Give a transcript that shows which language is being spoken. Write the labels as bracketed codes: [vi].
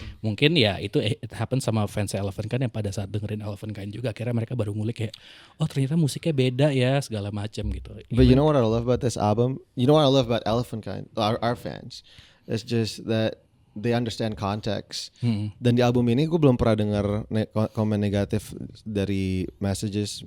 [id] Mungkin ya itu [en] it happen [id] sama fans Eleven Kind yang pada saat dengerin Eleven Kind juga akhirnya mereka baru ngulik kayak oh ternyata musiknya beda ya segala macam gitu. [en] But you know what I love about this album? You know what I love about Elephant Kind, our fans? It's just that they understand context. [id] Dan di album ini gue belum pernah dengar komen negatif dari messages.